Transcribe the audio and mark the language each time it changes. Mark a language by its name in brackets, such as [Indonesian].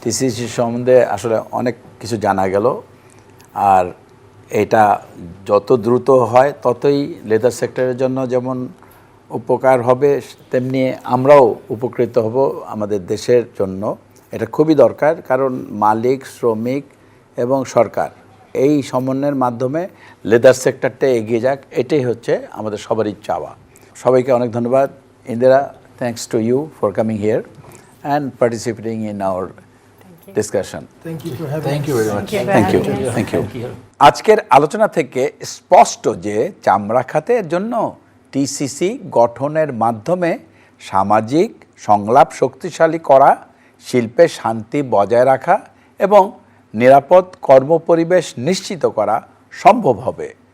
[Bangla] TCC সম্বন্ধে আসলে অনেক কিছু জানা গেল, আর এটা যত দ্রুত হয় ততই লেদার সেক্টরের জন্য যেমন উপকার হবে, তেমনি আমরাও উপকৃত হব আমাদের দেশের জন্য। এটা খুবই দরকার, কারণ মালিক, শ্রমিক এবং সরকার এই সমন্বয়ের মাধ্যমে লেদার সেক্টরটা এগিয়ে যাক, এটাই হচ্ছে আমাদের সবারই চাওয়া। সবাইকে অনেক ধন্যবাদ। [English] Indira, thanks to you for coming here and participating in our discussion. Thank you for having thank you very much. Thank you. [Bangla] আজকের আলোচনা থেকে স্পষ্ট যে চামড়া খাতের জন্য টিসিসি গঠনের মাধ্যমে সামাজিক সংলাপ শক্তিশালী করা, শিল্পে শান্তি বজায় রাখা এবং নিরাপদ কর্মপরিবেশ নিশ্চিত করা সম্ভব হবে।